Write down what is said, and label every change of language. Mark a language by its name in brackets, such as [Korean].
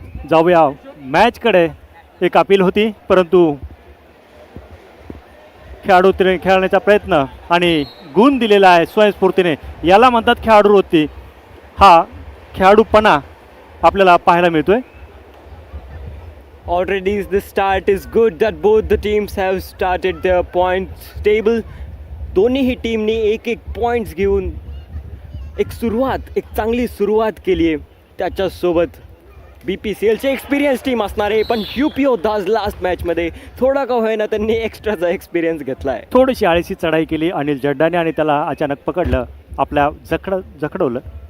[Marathi] जाऊया मॅचकडे. एक अपील होती परंतु खेळाडू खेळण्याचा प्रयत्न आणि गुण दिलेला आहे स्वयंस्फूर्तीने याला म्हणतात खेळाडू वृत्ती. हा खेळाडूपणा आपल्याला पाहायला मिळतोय. [English] already the start is good that both the teams have started their points table. [Marathi] दोन्हीही टीमनी एक पॉईंट्स घेऊन एक चांगली सुरुवात केली आहे. त्याच्यासोबत BPCLची एक्सपिरियन्स टीम असणार आहे पण UP Utah लास्ट मॅचमध्ये थोडा का होईना त्यांनी एक्स्ट्राचा एक्सपिरियन्स घेतला आहे. थोडीशी आळशी चढाई केली अनिल जड्डाने आणि त्याला अचानक पकडलं आपल्या जखडवलं.